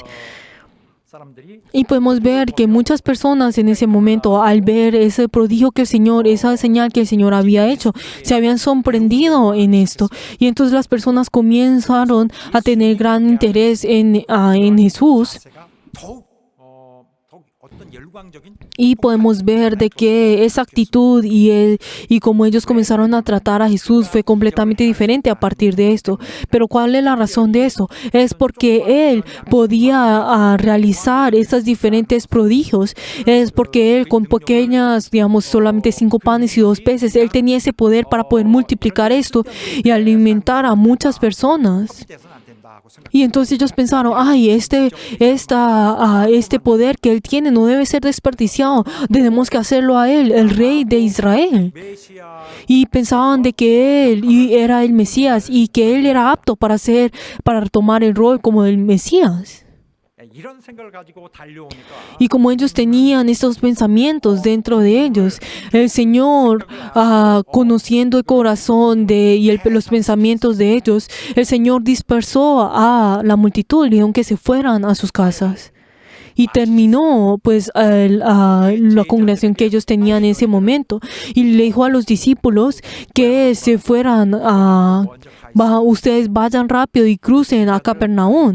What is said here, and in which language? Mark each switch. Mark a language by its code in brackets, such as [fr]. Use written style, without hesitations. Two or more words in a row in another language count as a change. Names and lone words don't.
[ko] 사람들이 [es] Y podemos ver que muchas personas en ese momento, al ver ese prodigio que el Señor, esa señal que el Señor había hecho, se habían sorprendido en esto. Y entonces las personas comenzaron a tener gran interés en Jesús. [ko] 자세가 더욱 어떤 열광적인 [es] Y podemos ver de que esa actitud y como ellos comenzaron a tratar a Jesús fue completamente diferente a partir de esto. Pero ¿cuál es la razón de eso? Es porque Él podía realizar estos diferentes prodigios. Es porque Él con pequeñas, digamos, solamente 5 panes y 2 peces, Él tenía ese poder para poder multiplicar esto y alimentar a muchas personas. [ko] 돼서는 안 된다고 생각. [es] Y entonces ellos pensaron, ay, este poder que Él tiene no debe ser desperdiciado, tenemos que hacerlo a Él, el Rey de Israel. [ko] 메시아 [es] Y pensaban de que Él era el Mesías y que Él era apto para tomar el rol como el Mesías. [ko] 이런 생각을 가지고 달려오니까 [es] Y como ellos tenían estos pensamientos dentro de ellos, el Señor, conociendo el corazón los pensamientos de ellos, el Señor dispersó a la multitud y dijeron que se fueran a sus casas. Y terminó pues la congregación que ellos tenían en ese momento y le dijo a los discípulos que se fueran ustedes vayan rápido y crucen a Capernaum.